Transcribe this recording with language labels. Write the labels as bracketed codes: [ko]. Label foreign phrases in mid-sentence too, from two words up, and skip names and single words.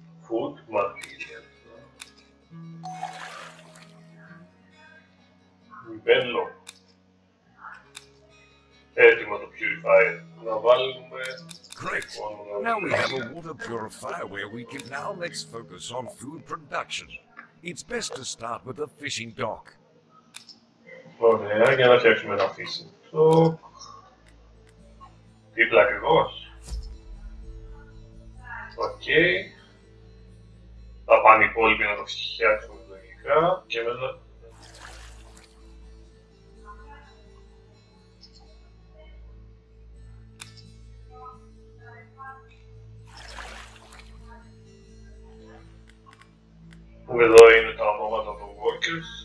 [en] food material. Μπέλο. [el] Έτοιμο το purifier. Να βάλουμε... [en] Great. Now we have a water purifier where we can now let's focus on food production. It's best to start with a fishing dock. [el] Ωραία, για να φτιάξουμε ένα [en] fishing dock. [el] Δίπλα ακριβώς. Οκ. Θα πάνε οι υπόλοιποι να το φτιάξουμε λογικά και μετά... Εδώ είναι τα ονόματα των workers.